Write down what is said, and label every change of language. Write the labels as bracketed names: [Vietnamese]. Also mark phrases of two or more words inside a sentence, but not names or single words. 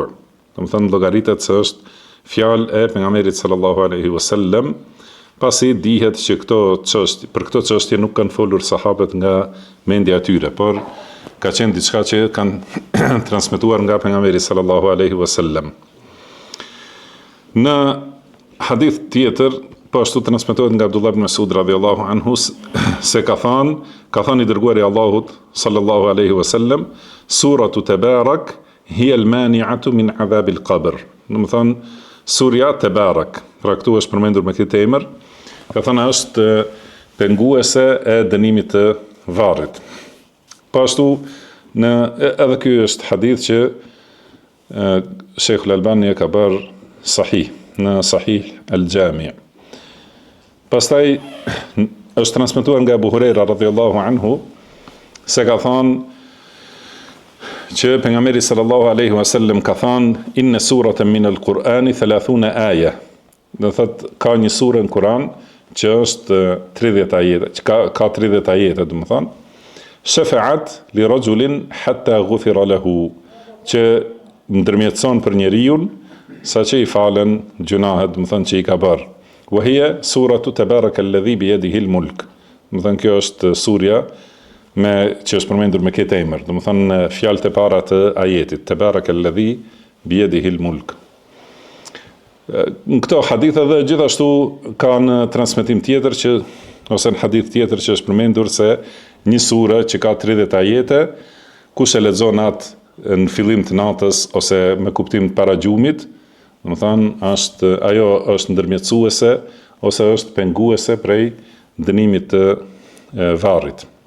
[Albanian] Domethënë llogaritet se është fjalë e pejgamberit [Arabic] صلى الله عليه وسلم, [Albanian] pasi dihet që për këto çështje nuk kanë folur sahabët nga mendja e tyre, por ka qenë diçka që kanë transmetuar nga pejgamberi [Arabic] صلى الله عليه وسلم. [Albanian] Në hadith tjetër, po ashtu transmetohet nga Abdullah ibn Mas'ud [Arabic] رضي الله عنه [Albanian] se ka thënë i dërguari i Allahut [Arabic] صلى الله عليه وسلم, سورة تبارك هي المانعة من عذاب القبر. [Albanian] Do të thonë surja Tabarak, pra këtu është përmendur me këtë emër, ka thënë është penguese e dënimit të varrit. Po ashtu edhe ky është hadith që Sheikhul Albani e ka bërë sahih në Sahih al-Jami'. Pastaj është transmetuar nga Abu Huraira [Arabic] رضي الله عنه [Albanian] se ka thënë që pejgamberi [Arabic] صلى الله عليه وسلم [Albanian] ka thënë [Arabic] إن سورة من القرآن 30 آية. [Albanian] Do thotë ka një sure në Kur'an që është 30 ajete, që ka 30 ajete, do të thonë, [Arabic] شفعت لرجل حتى غفر له, [Albanian] që ndërmjetëson për njeriu saqë i falen gjunahet, do të thonë që i ka bërë. [Arabic] وهي سورة تبارك الذي بيده الملك. [Albanian] Do të thonë kjo është surja që është përmendur me këtë emër, do të thonë fjalët e para të ajetit, [Arabic] تبارك الذي بيده الملك. [Albanian] Në këto hadithe dhe gjithashtu ka në transmetim tjetër ose në hadith tjetër që është përmendur se një sure që ka 30 ajete, kush e lexon atë në fillim të natës ose me kuptim të paragjumit, do të thonë ajo është ndërmjetësuese ose është penguese prej dënimit të varrit.